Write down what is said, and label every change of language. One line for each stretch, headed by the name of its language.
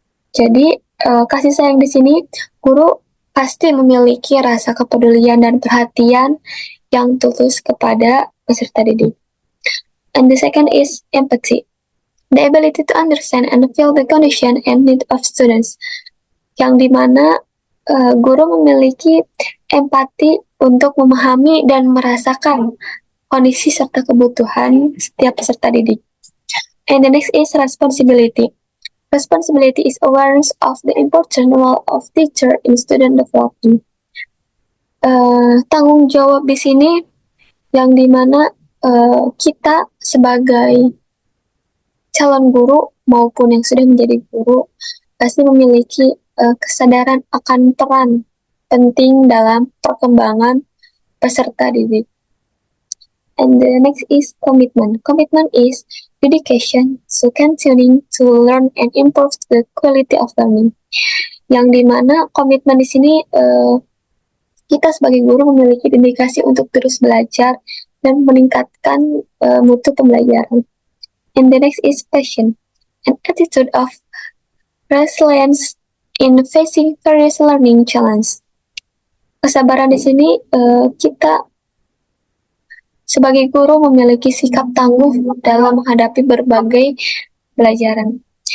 Indonesian: Jadi kasih sayang di sini, guru pasti memiliki rasa kepedulian dan perhatian yang tulus kepada peserta didik.
English: And the second is empathy. The ability to understand and feel the condition and need of students.
Indonesian: Yang dimana guru memiliki empati untuk memahami dan merasakan kondisi serta kebutuhan setiap peserta didik.
English: And the next is responsibility. Responsibility is awareness of the important role of teacher in student development.
Indonesian: Tanggung jawab di sini yang dimana kita sebagai calon guru maupun yang sudah menjadi guru pasti memiliki kesadaran akan peran penting dalam perkembangan peserta didik.
English: And the next is commitment. Commitment is dedication to continuing to learn and improve the quality of learning.
Indonesian: Yang dimana komitmen di sini kita sebagai guru memiliki dedikasi untuk terus belajar dan meningkatkan mutu pembelajaran.
English: And the next is passion, an attitude of resilience in facing various learning challenge.
Indonesian: Kesabaran di sini kita sebagai guru memiliki sikap tangguh dalam menghadapi berbagai pelajaran.